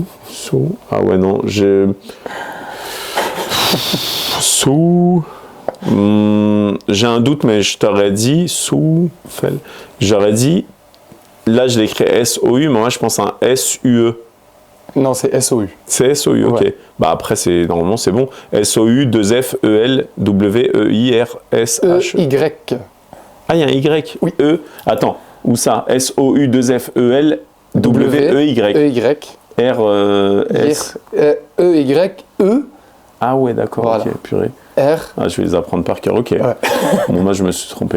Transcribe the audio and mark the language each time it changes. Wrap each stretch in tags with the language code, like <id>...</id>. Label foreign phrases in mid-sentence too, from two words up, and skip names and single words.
<fr>Ah ouais, non, j'ai. Sou. J'ai un doute, mais je t'aurais dit Souffel. J'aurais dit. Là, je l'écris S-O-U, mais moi, je pense à un S-U-E. Non, c'est S-O-U. C'est S-O-U, ok. Ouais. Bah après, normalement, c'est bon. S-O-U, 2F, E-L, W-E-I-R-S-H. E-Y. Ah, il y a un Y. Oui. E. Attends, où ça? S-O-U, 2F, E-L, W-E-Y. E-Y. R-S. E-Y-E. Ah ouais, d'accord, Voilà. ok, purée. R. Ah, je vais les apprendre par cœur, ok. Ouais. Bon, moi, je me suis trompé.</fr>